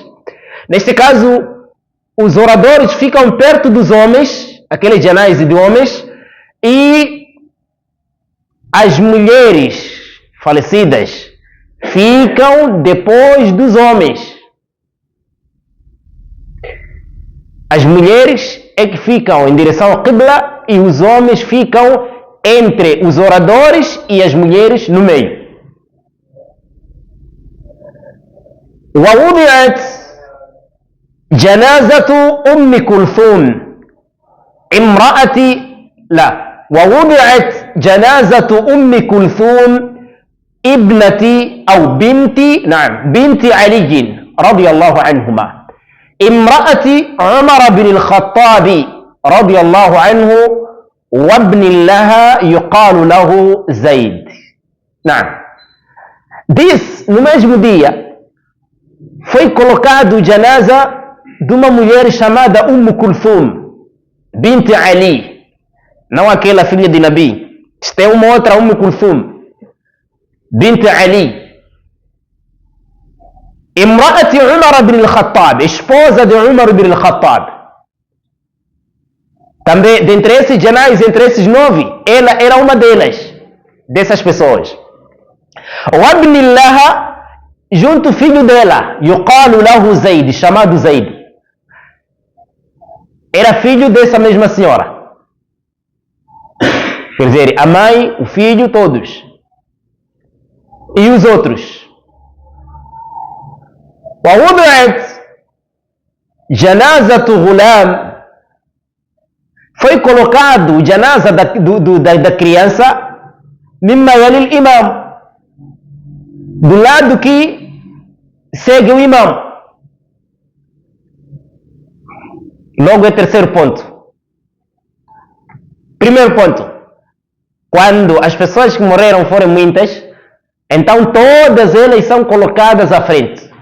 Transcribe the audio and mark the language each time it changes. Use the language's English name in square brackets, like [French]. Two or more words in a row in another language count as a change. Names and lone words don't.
[Portuguese] Neste caso, os oradores ficam perto dos homens, aqueles janais de homens, e as mulheres falecidas ficam depois dos homens. As mulheres é que ficam em direção ao Qibla e os homens ficam entre os oradores e as mulheres no meio. [Arabic] ووضعت جنازة أم كلثوم ووضعت جنازة أم كلثوم ابنة أو بنت علي رضي الله عنهما امرأة عمر بن الخطاب رضي الله عنه وابن لها يقال له زيد. نعم. [Portuguese] No mesmo dia foi colocado janaza de uma mulher chamada Kulthum bint Ali, não aquela filha de Nabi. Esta é uma outra Kulthum bint Ali, [Arabic] امرأة عمر بن الخطاب, [Portuguese] esposa de Umar bin al-Khattab. Também, dentre esses janais, entre esses 9, ela era uma dessas pessoas. [Arabic] وابن لها, [Portuguese] junto filho dela, [Arabic] يقال له زيد, [Portuguese] chamado Zaid. Era filho dessa mesma senhora. Quer dizer, a mãe, o filho, todos. E os outros. [Arabic] ووضعت جنازة غلام, [Portuguese] foi colocado o janaza da criança [Arabic] مما يلي الإمام, [Portuguese] do lado que segue o imam. Logo é terceiro ponto. Primeiro ponto, quando as pessoas que morreram forem muitas, então todas elas são colocadas à frente.